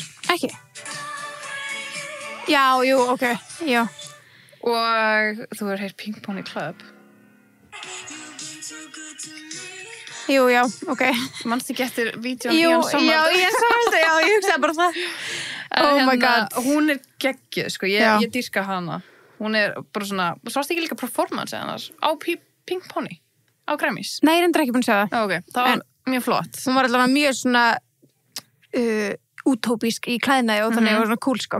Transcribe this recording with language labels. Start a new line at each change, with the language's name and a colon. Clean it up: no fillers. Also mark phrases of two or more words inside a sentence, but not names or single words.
Icelandic: ekki? Já, jú, ok, já og þú er heyrt Pink Pony Club jú, já, ok manstu ekki eftir vídeón jú, já, ég sagði þetta, já, ég hugsaði bara það
English: oh my god
Icelandic: hún er geggjuð, sko, ég dýrka hana hún er bara svona, sástu ekki líka performance hennar á Pink Pony á Grammys? Nei, ég er ekki búin að segja það ok, það var mjög flott hún var allavega mjög svona utópísk í klæðnaði og þannig var svona cool, sko